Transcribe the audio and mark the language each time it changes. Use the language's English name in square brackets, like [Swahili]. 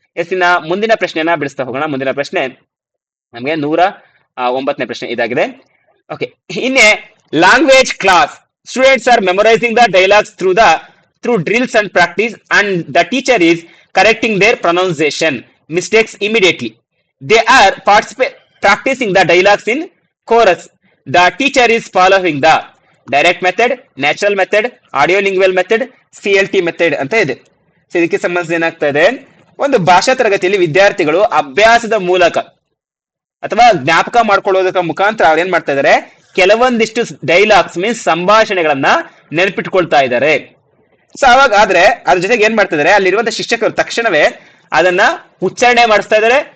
[Kannada] ಇನ್ನ ಮುಂದಿನ ಪ್ರಶ್ನೆಯನ್ನ ಬಿಡಿಸ್ತಾ ಹೋಗೋಣ. ಮುಂದಿನ ಪ್ರಶ್ನೆ ನಮಗೆ 109ನೇ ಪ್ರಶ್ನೆ ಇದಾಗಿದೆ. [English] Okay, in the language class students are memorizing the dialogues through drills and practice and the teacher is correcting their pronunciation mistakes immediately. They are practicing the dialogues in chorus. The teacher is following the direct method, natural method, audiolingual method, CLT method [Kannada] ಅಂತ ಇದೆ. So ಇದಕ್ಕೆ ಸಂಬಂಧಿಸಿದ ಏನಾಗ್ತಾ ಇದೆ, ಒಂದು ಭಾಷಾ ತರಗತಿಯಲ್ಲಿ ವಿದ್ಯಾರ್ಥಿಗಳು ಅಭ್ಯಾಸದ ಮೂಲಕ ಅಥವಾ ಜ್ಞಾಪಕ ಮಾಡ್ಕೊಳ್ಳೋದಕ್ಕೆ ಮುಖಾಂತರ ಅವ್ರು ಏನ್ ಮಾಡ್ತಾ ಇದಾರೆ, ಕೆಲವೊಂದಿಷ್ಟು ಡೈಲಾಗ್ಸ್ ಮೀನ್ಸ್ ಸಂಭಾಷಣೆಗಳನ್ನ ನೆನಪಿಟ್ಕೊಳ್ತಾ ಇದ್ದಾರೆ. ಸೊ ಅವಾಗ ಆದ್ರೆ ಅದ್ರ ಜೊತೆಗೆ ಏನ್ ಮಾಡ್ತಾ ಇದಾರೆ, ಅಲ್ಲಿರುವಂತ ಶಿಕ್ಷಕರು ತಕ್ಷಣವೇ ಅದನ್ನ ಉಚ್ಚಾರಣೆ ಮಾಡಿಸ್ತಾ ಇದಾರೆ.